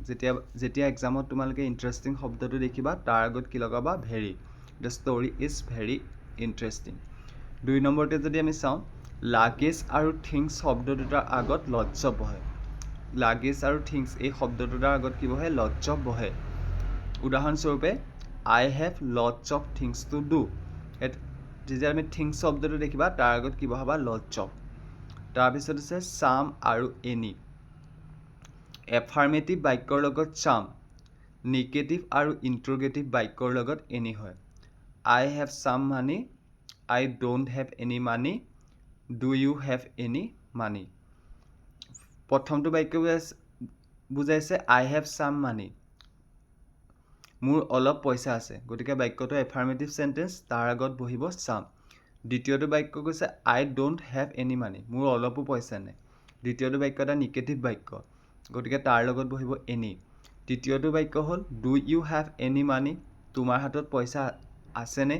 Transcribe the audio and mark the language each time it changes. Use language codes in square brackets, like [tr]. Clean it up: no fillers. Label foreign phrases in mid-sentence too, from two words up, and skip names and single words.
[as] যেতিয়া এক্সামত তোমালোকে ইণ্টাৰেষ্টিং শব্দটো দেখিবা তাৰ আগত কি লগাবা? [en] Very. The story is very interesting. [as] 2 নম্বৰতে যদি আমি চাওঁ, লাগেজ আৰু থিংছ শব্দ দুটাৰ আগত লটছ বহে। লাগেজ আৰু থিংছ এই শব্দ দুটাৰ আগত কি বহে? লটছ বহে। উদাহৰণস্বৰূপে, [en] I have lots of things to do. [as] যেতিয়া আমি থিংছ শব্দটো দেখিবা তাৰ আগত কি বহাবা? [en] lots of. [as] তাৰপিছত আছে চাম আৰু এনি। এফাৰ্মেটিভ বাক্যৰ লগত চাম, নিগেটিভ আৰু ইণ্ট্ৰগেটিভ বাক্যৰ লগত এনি হয়। [en] I have some money, I don't have any money, do you have any money? [as] প্ৰথমটো বাক্য বুজাইছে [en] I have some money, [as] মোৰ অলপ পইচা আছে। গতিকে বাক্যটো [en] affirmative sentence, [as] তাৰ আগত বহিব চাম। দ্বিতীয়টো বাক্য কৈছে [en] I don't have any money, [as] মোৰ অলপো পইচা নাই। দ্বিতীয়টো বাক্য এটা নিগেটিভ বাক্য, গতিকে তাৰ লগত বহিব এনি। তৃতীয়টো বাক্য হ'ল [en] do you have any money, [as] তোমাৰ হাতত পইচা আছেনে?